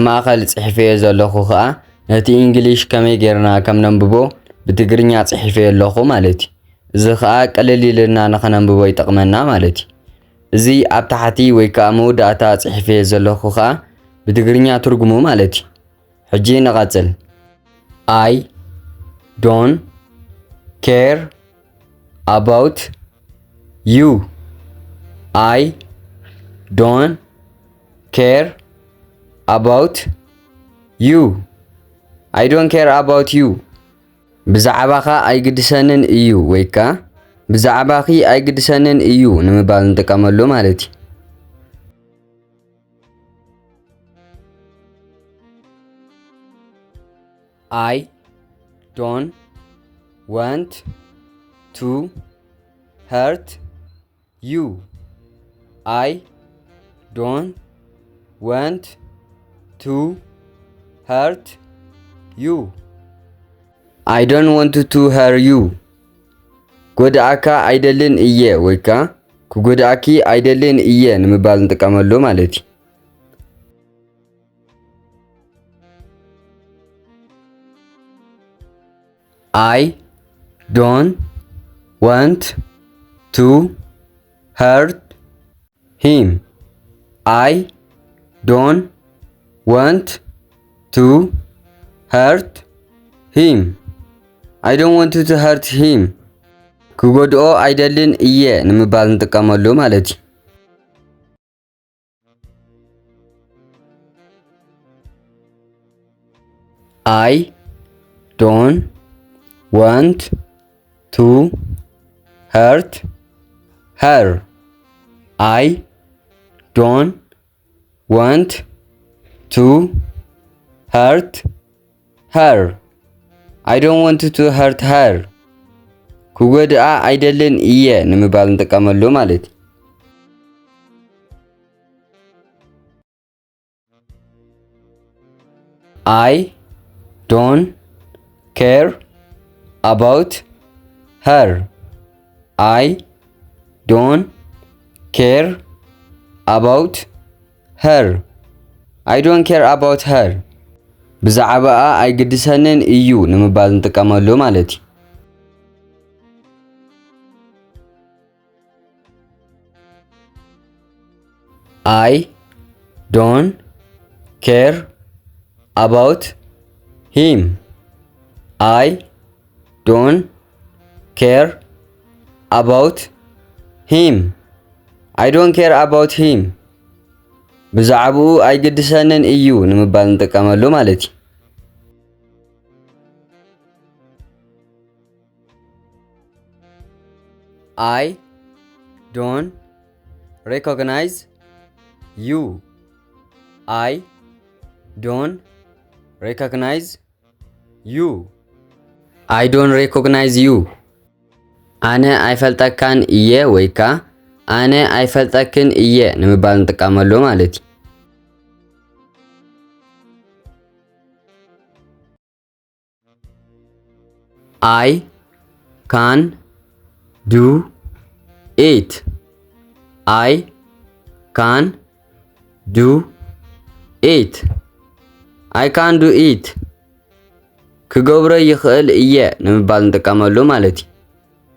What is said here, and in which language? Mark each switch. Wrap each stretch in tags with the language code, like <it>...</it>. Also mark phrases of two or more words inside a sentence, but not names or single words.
<ti>ማእኸል ጽሒፈየ ዘለኹ ከዓ ነቲ እንግሊሽ ከመይ ጌርና ከም ነንብቦ ብትግርኛ ጽሒፈየ ኣለኹ ማለት እዩ። እዚ ከዓ ቀለል ኢልና ንኸነንብቦ ይጠቕመና ማለት እዩ። እዚ ኣብ ታሕቲ ወይ ከዓ መወዳእታ ጽሒፈየ ዘለኹ ከዓ ብትግርኛ ትርጉሙ ማለት እዩ። ሕጂ ንቐጽል።</ti> <en>I don't care about you. I don't care about you. I don't care about you.</en> <ti>ብዛዕባኻ ኣይግድሰንን እዩ ወይ ከዓ ብዛዕባኺ ኣይግድሰንን እዩ ንምባል ንጥቀመሉ ማለት እዩ።</ti> <en>I don't want to hurt you. I don't want to hurt you. I don't want to hurt you.</en> <ti>ጎዳእካ አይደልን እየ ወይ ከዓ ክጎዳእኪ አይደልን እየ ንምባል ንጥቀመሉ ማለት እዩ።</ti> <en>I don't want to hurt him. I don't want to hurt him. I don't want to hurt him.</en> <ti>ክጎድኦ አይደልን እየ ንምባል ንጥቀመሉ ማለት እዩ።</ti> <en>I don't want to hurt her. I don't want to hurt her. I don't want to hurt her.</en> <ti>ክጎድኣ አይደልን እየ ንምባል ንጥቀመሉ ማለት እዩ።</ti> <en>I don't care about her. I don't care about her. I don't care about her.</en> <ti>ብዛዕባኣ ኣይግድሰንን እዩ ንምባል ንጥቀመሉ ማለት እዩ።</ti> <en>I don't care about him. I don't care about him. I don't care about him.</en> <ti>ብዛዕባኡ ኣይግድሰንን እዩ ንምባል ንጥቀመሉ ማለት እዩ።</ti> <en>I don't recognize you. I don't recognize you. I don't recognize you.</en> <ti>ኣነ ኣይፈልጠካን እየ ወይ ከዓ ኣነ ኣይፈልጠክን እየ ንምባል ንጥቀመሉ ማለት እዩ።</ti> <en>I can do it. I can do it. I can do it.</en> <ti>ክገብሮ ይኽእል እየ ንምባል ንጥቀመሉ ማለት እዩ።</ti>